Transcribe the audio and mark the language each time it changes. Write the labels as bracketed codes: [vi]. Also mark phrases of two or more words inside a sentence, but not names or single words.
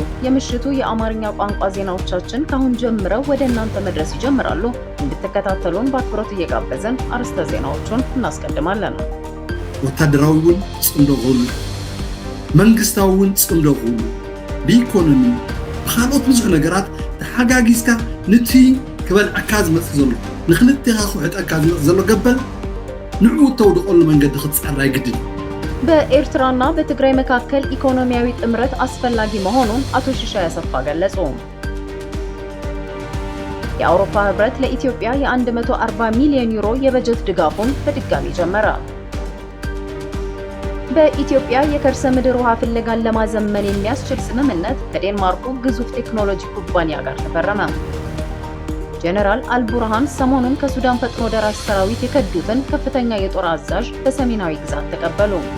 [am] የምሽቱ የአማርኛ ቋንቋ ዜናዎቻችን ካሁን ጀምረው ወደ እናንተ መድረስ ይጀምራሉ። እንድትከታተሉን በአክብሮት እየጋበዝን አርዕስተ ዜናዎቹን እናስቀድማለን። [ti] ወታደራዊውን ጽምዶ ሁሉ መንግስታዊውን ጽምዶ ሁሉ በኢኮኖሚ በካልኦት ብዙሕ ነገራት ተሓጋጊዝካ ነቲ ክበልዓካ ዝመጽእ ዘሎ ንኽልቲኻ ክውሕጠካ ዝመጽእ ዘሎ ገበል ንዑ ተውድቐሉ መንገዲ ክትጸራ ይግድን። [am] በኤርትራና በትግራይ መካከል ኢኮኖሚያዊ ጥምረት አስፈላጊ መሆኑን አቶ ሽሻይ አሰፋ ገለጹ። የአውሮፓ ህብረት ለኢትዮጵያ የ140 ሚሊዮን ዩሮ የበጀት ድጋፉን በድጋሚ ጀመረ። በኢትዮጵያ የከርሰ ምድር ውሃ ፍለጋን ለማዘመን የሚያስችል ስምምነት ከዴንማርኩ ግዙፍ ቴክኖሎጂ ኩባንያ ጋር ተፈረመ። ጀነራል አልቡርሃን ሰሞኑን ከሱዳን ፈጥኖ ደራሽ ሰራዊት የከዱትን ከፍተኛ የጦር አዛዥ በሰሜናዊ ግዛት ተቀበሉ።